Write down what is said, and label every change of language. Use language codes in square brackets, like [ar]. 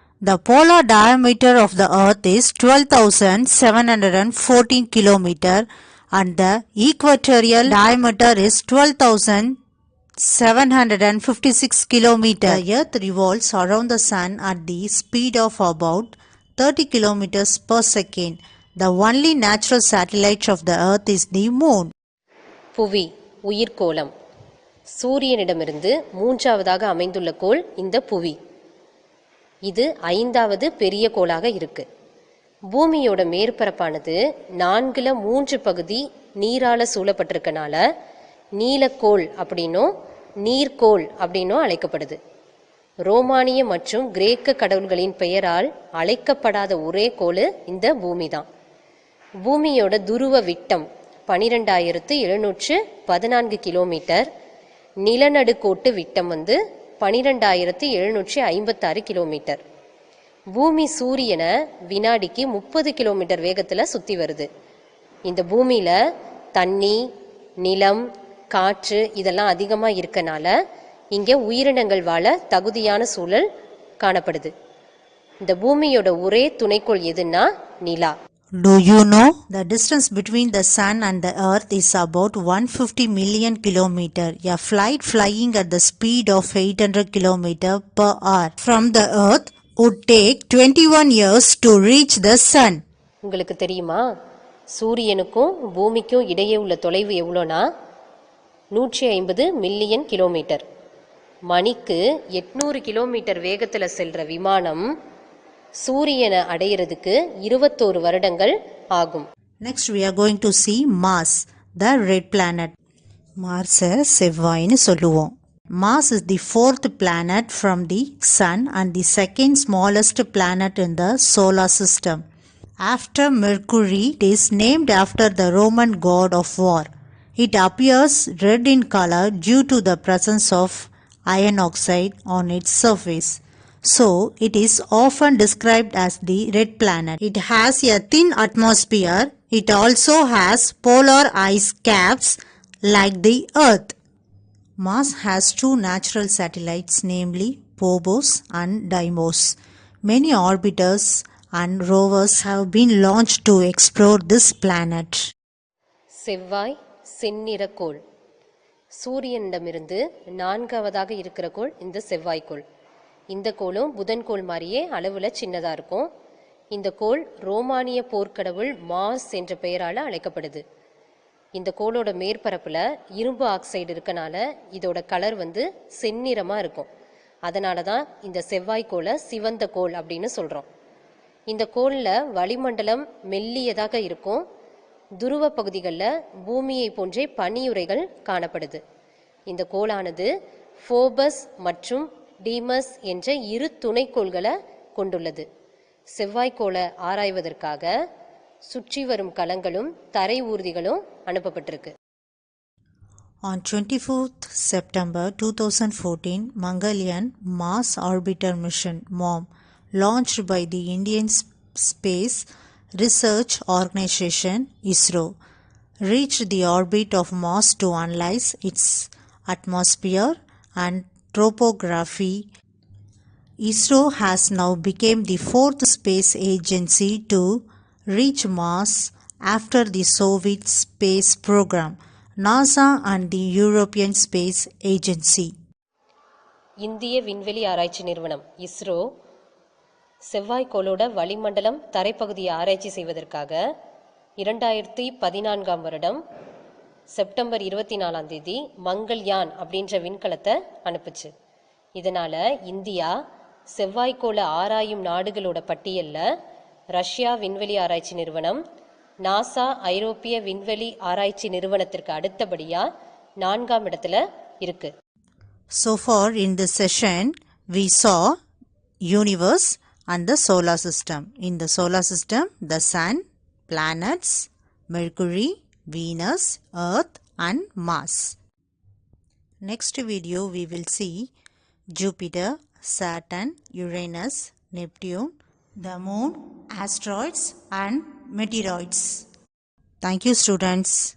[en] The polar diameter of the Earth is 12,714 km and the equatorial diameter is 12,756 km. The Earth revolves around the Sun at the speed of about 30 km per second. The only natural satellite of the Earth is the Moon. [ta] புவி, உயிர்கோளம். சூரியனிடமிருந்து மூன்றாவதாக அமைந்துள்ள கோள் இந்த புவி. இது 5வது பெரிய கோளாக இருக்கு. பூமியோட மேற்பரப்பானது 4/3 பகுதி நீரால சூழப்பட்டிருக்கனால நீலக்கோள் அப்படின்னும் நீர்க்கோள் அப்படின்னும் அழைக்கப்படுது. ரோமானிய மற்றும் கிரேக்க கடவுள்களின் பெயரால் அழைக்கப்படாத ஒரே கோள் இந்த பூமி தான். பூமியோட துருவ விட்டம் 12,714 கிலோமீட்டர். நிலநடுக்கோட்டு விட்டம் 12,756 கிலோமீட்டர். பூமி சூரியனை வினாடிக்கு 30 கிலோமீட்டர் வேகத்தில் சுற்றி வருது. இந்த பூமியில் தண்ணி, நிலம், காற்று இதெல்லாம் அதிகமாக இருக்கனால இங்கே உயிரினங்கள் வாழ தகுதியான சூழல் காணப்படுது. இந்த பூமியோட ஒரே துணைக்கோள் எதுன்னா நிலா. [en] Do you know the distance between the Sun and the Earth is about 150 million kilometers? A flight flying at the speed of 800 kilometers per hour from the Earth would take 21 years to reach the Sun. [ta] உங்களுக்கு தெரியுமா, சூரியனுக்கும் பூமிக்கும் இடையே உள்ள தொலைவு எவ்வளோனா 150 million kilometre. மணிக்கு 800 kilometre வேகத்தில் செல்ற விமானம் சூரியனை அடையிறதுக்கு 21 வருடங்கள் ஆகும். [en] Next we are going to see Mars, the red planet. [ta] Mars செவ்வாய்னு சொல்லுவோம். [en] Mars is the 4th planet from the Sun and the second smallest planet in the solar system. After Mercury, it is named after the Roman god of war. It appears red in color due to the presence of iron oxide on its surface. So, it is often described as the red planet. It has a thin atmosphere. It also has polar ice caps like the Earth. Mars has two natural satellites, namely Phobos and Deimos. Many orbiters and rovers have been launched to explore this planet. [ta] செவ்வாய் செந்நிற கோள். சூரியனிடமிருந்து நான்காவதாக இருக்கிற கோள் இந்த செவ்வாய்க்கோள். இந்த கோளும் புதன் கோள் மாதிரியே அளவில் சின்னதாக இருக்கும். இந்த கோள் ரோமானிய போர்க்கடவுள் மாஸ் என்ற பெயரால் அழைக்கப்படுது. இந்த கோளோட மேற்பரப்பில் இரும்பு ஆக்சைடு இருக்கனால இதோட கலர் செந்நிறமாக இருக்கும். அதனால தான் இந்த செவ்வாய்க்கோளை சிவந்த கோள் அப்படின்னு சொல்கிறோம். இந்த கோளில் வளிமண்டலம் மெல்லியதாக இருக்கும். துருவ பகுதிகளில் பூமியை போன்றே பனியுறைகள் காணப்படுது. இந்த கோளானது ஃபோபஸ் மற்றும் டீமஸ் என்ற இரு துணைக்கோள்களை கொண்டுள்ளது. செவ்வாய்க்கோளை ஆராய்வதற்காக சுற்றி வரும் கலங்களும் தரை ஊர்திகளும் அனுப்பப்பட்டிருக்கு. [en] On 24th September 2014, Mangalyaan Mars Orbiter Mission (MOM), launched by the Indian Space Research Organisation (ISRO), reached the orbit of Mars to analyze its atmosphere and topography. ISRO has now become the fourth space agency to reach Mars after the Soviet space program, NASA and the European Space Agency. [ta] இந்திய விண்வெளி ஆராய்ச்சி நிறுவனம் இஸ்ரோ செவ்வாய்க்கோளோட வளிமண்டலம் தரைப்பகுதியை ஆராய்ச்சி செய்வதற்காக 2014 வருடம் September 24 Mangalyaan அப்படின்ற விண்கலத்தை அனுப்புச்சு. இதனால இந்தியா செவ்வாய்க்கோள ஆராயும் நாடுகளோட பட்டியலில் ரஷ்யா விண்வெளி ஆராய்ச்சி நிறுவனம், நாசா ஐரோப்பிய விண்வெளி ஆராய்ச்சி நிறுவனத்திற்கு அடுத்தபடியா 4ஆம் இடத்துல இருக்கு. [en] So far in this session, we saw universe and the solar system. In the solar system, the sun, planets, Mercury, Venus, Earth and Mars. Next video we will see Jupiter, Saturn, Uranus, Neptune, the moon, asteroids and meteoroids. Thank you students.